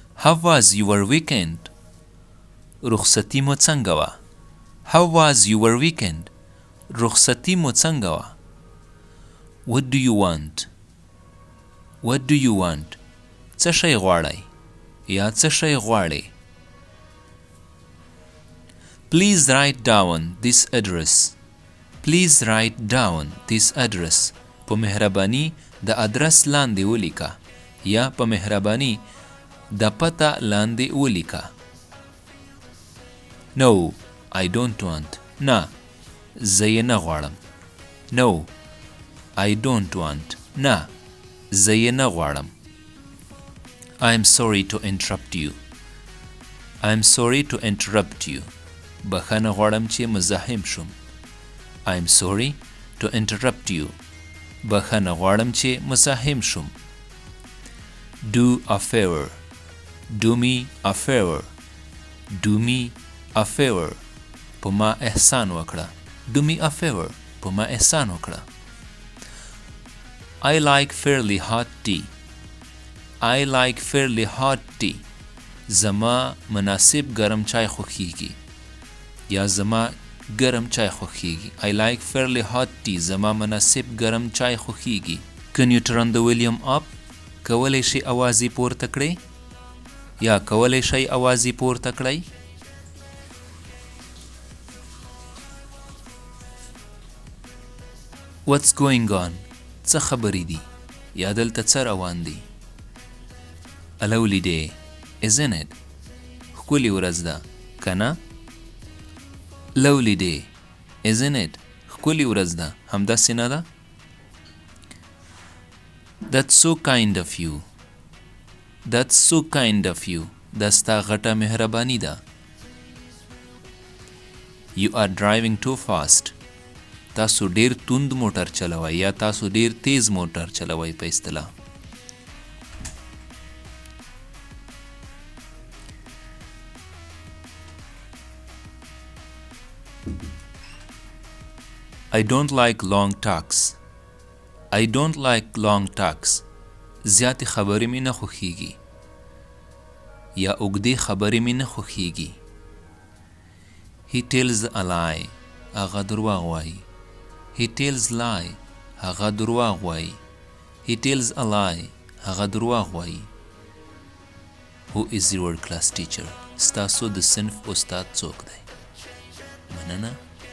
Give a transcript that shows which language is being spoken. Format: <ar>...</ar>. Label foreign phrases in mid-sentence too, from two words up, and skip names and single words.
<en>How was your weekend?</en> <ps>رخصتی مو څنګه وه؟</ps> <en>How was your weekend?</en> <ps>رخصتی مو څنګه وه؟</ps> <en>What do you want? What do you want?</en> <ps>څه شی غواړئ یا څه شی غواړې؟</ps> <en>Please write down this address. Please write down this address.</en> <ps>په مهرباني د ادرس لاندې ولیکه یا په مهرباني د پته لاندې ولیکه.</ps> <en>No, I don't want.</en> <ps>نه زه یې نه غواړم.</ps> <en>No, I don't want.</en> <ps>نه زه یې نه غواړم.</ps> <en>I am sorry to interrupt you. I am sorry to interrupt you.</en> <ps>بخښنه غواړم چې مزاحم شوم.</ps> <en>I am sorry to interrupt you.</en> <ps>بخښنه غواړم چې مزاحم شوم.</ps> <en>Do a favor. Do me a favor. Do me a favor.</en> <ps>په ما احسان وکړه.</ps> <en>Do me a favor.</en> <ps>په ما احسان وکړه.</ps> <en>I like fairly hot tea. I like fairly hot tea.</en> <ps>زما مناسب ګرم چای خوښیږي یا زما ګرم چای خوښیږي.</ps> <en>I like fairly hot tea.</en> <ps>زما مناسب ګرم چای خوښیږي.</ps> <en>Can you turn the volume up?</en> <ps>کولی شي اوازې پورته کړئ یا کولی شي اوازې پورته کړئ.</ps> <en>What's going on?</en> <ps>څه خبرې دي یا دلته څه روان دي؟</ps> <en>A lovely day, isn't it?</en> <ps>ښکلې ورځ ده که نه؟</ps> <en>Lovely day, isn't it?</en> <ps>ښکلې ورځ ده همداسې نه ده؟</ps> <en>That's so kind of you. That's so kind of you.</en> <ps>دا ستا غټه مهرباني ده.</ps> <en>You are driving too fast.</en> <ps>تاسو ډیر توند موټر چلوئ یا تاسو ډیر تیز موټر چلوئ په اصطلاح.</ps> <en>I don't like long talks. I don't like long talks.</en> <ps>زیاتې خبرې مې نه خوښیږي یا اوږدې خبرې مې نه خوښیږي.</ps> <en>He tells a lie.</en> <ps>هغه درواغ وایي.</ps> <en>He tells lie.</en> <ps>هغه درواغ وایي.</ps> <en>He tells a lie.</en> <ps>هغه درواغ وایي.</ps> <en>Who is your class teacher?</en> <ps>ستاسو د صنف استاد څوک دی؟ مننه.</ps>